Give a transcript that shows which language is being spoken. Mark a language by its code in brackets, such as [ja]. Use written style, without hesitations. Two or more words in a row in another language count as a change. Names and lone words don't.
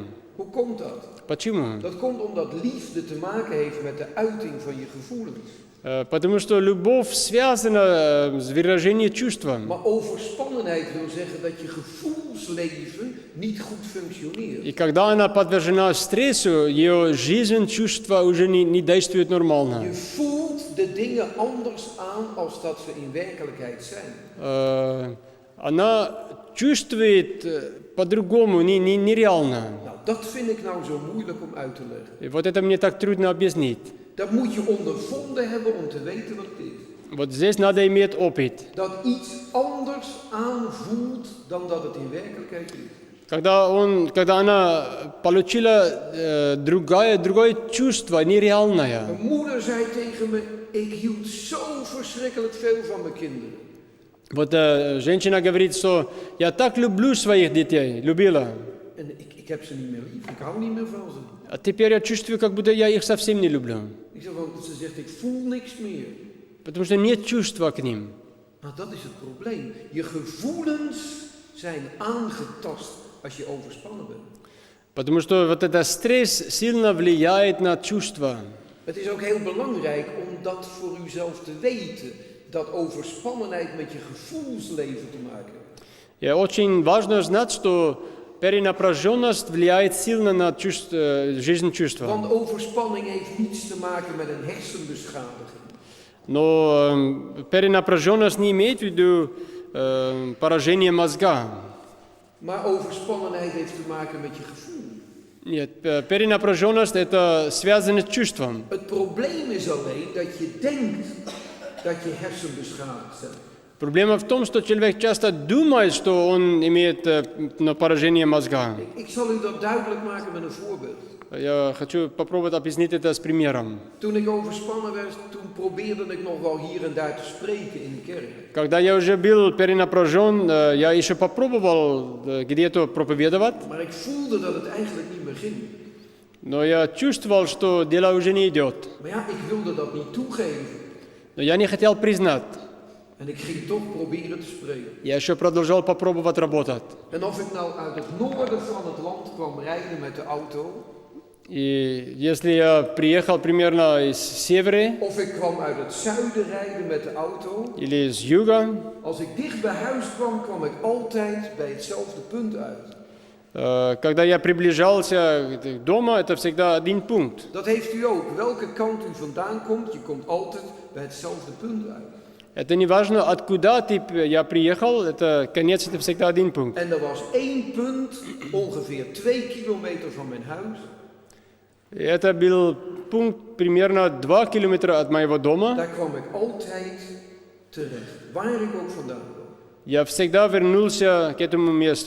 [nl] Hoe komt dat? [ru] Почему? [nl] Dat komt omdat liefde te maken heeft met de uiting van je gevoelens. [ru] Потому что любовь связана с выражением чувства. [nl] Maar overspannenheid wil zeggen dat je gevoelsleven niet goed [ru] И [nl] functioneert. [ru] когда она подвержена стрессу, ее жизнь, чувства уже не действуют нормально. [nl] Je voelt de dingen anders aan als dat ze in werkelijkheid zijn. [ru] Она чувствует по-другому, нереально. [nl] Nou, dat vind ik nou zo moeilijk om uit te leggen. [ru] И вот это мне так трудно объяснить. [nl] Dat moet je ondervonden hebben om te weten wat het is. [ru] Вот здесь надо иметь опыт. [nl] Dat iets anders aanvoelt dan dat het in werkelijkheid is. [ru] Когда она получила другое чувство, нереальное. [nl] Mijn moeder zei tegen me, ik hield zo verschrikkelijk veel van mijn kinderen. [ru] Вот женщина говорит, что я так люблю своих детей, любила. [nl] En ik heb ze niet meer lief, ik hou niet meer van ze. [ru] А теперь я чувствую, как будто я их совсем не люблю. [nl] Ik zeg, want ze zegt, ik voel niks meer. [ru] Потому что нет чувства к ним. [nl] Nou, dat is het probleem. Je gevoelens zijn aangetast als je overspannen bent. [ru] Потому что вот этот стресс сильно влияет на чувства. [nl] Het is ook heel belangrijk om dat voor uzelf te weten. Dat overspannenheid met je gevoelsleven te maken heeft. [ru] И очень важно знать, что перенапряженность влияет сильно на жизнь чувства. [nl] Want overspanning heeft niets te maken met een hersenbeschadiging. [ru] Но перенапряженность не имеет в виду поражение мозга. [nl] Maar overspannenheid heeft te maken met je gevoel. [ru] Нет, перенапряженность это связано с чувством. [nl] Het probleem is alleen dat je denkt dat je hersenbeschadigd zijn. [ru] Проблема в том, что человек часто думает, что он имеет поражение мозга. [nl] Ik zal u dat duidelijk maken met een voorbeeld. [ru] Я хочу попробовать объяснить это с примером. [nl] Toen ik overspannen werd, toen probeerde ik nog wel hier en daar te spreken in de kerk. [ru] Когда я уже был перенапряжен, я еще попробовал где-то проповедовать, [nl] Maar ik voelde dat het eigenlijk niet meer ging. [ru] но я чувствовал, что дело уже не идет. [nl] Maar ja, ik wilde dat niet toegeven. [ru] Но я не хотел признать. [nl] En ik ging toch proberen te spreken. [ru] Я еще продолжал попробовать работать. [nl] En of ik nou uit het noorden van het land kwam rijden met de auto, [ru] И если я приехал примерно из севера [nl] of ik kwam uit het zuiden rijden met de auto, [ru] или из юга, [nl] als ik dicht bij huis kwam, kwam ik altijd bij hetzelfde punt uit. [ru] когда я приближался к дому, это всегда один пункт. [nl] Dat heeft u ook. Welke kant u vandaan komt, je komt altijd bij hetzelfde punt uit. [ru] Это не важно, откуда я приехал, это конец, это всегда один пункт. [nl] En er was één punt, ongeveer 2 kilometer van mijn huis. [ru] Это был пункт примерно 2 километра от моего дома. [nl] Daar kwam ik altijd terecht, waar ik ook vandaan kwam. [ru] Я всегда вернулся к этому месту.